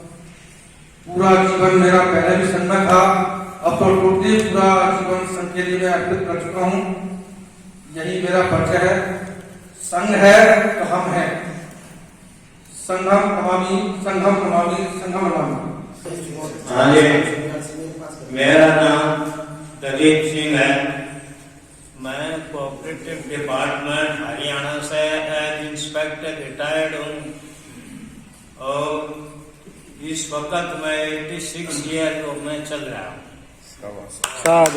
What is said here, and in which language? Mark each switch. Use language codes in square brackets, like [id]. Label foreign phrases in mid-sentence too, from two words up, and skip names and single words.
[hi] पूरा जीवन मेरा पहले भी संघ में था, अब तो टोटली पूरा जीवन संघ के लिए मैं अर्पित कर चुका हूँ। यही मेरा परिचय है। संघ है तो हम हैं। [pi] संघम नमामि संघम नमामि संघम नमामि। [hi] मेरा नाम प्रदीप सिंह है। मैं [en] cooperative department [hi] हरियाणा से [en] as inspector retired [hi] हूँ और इस वक्त मैं 86 ईयर को मैं चल रहा हूँ।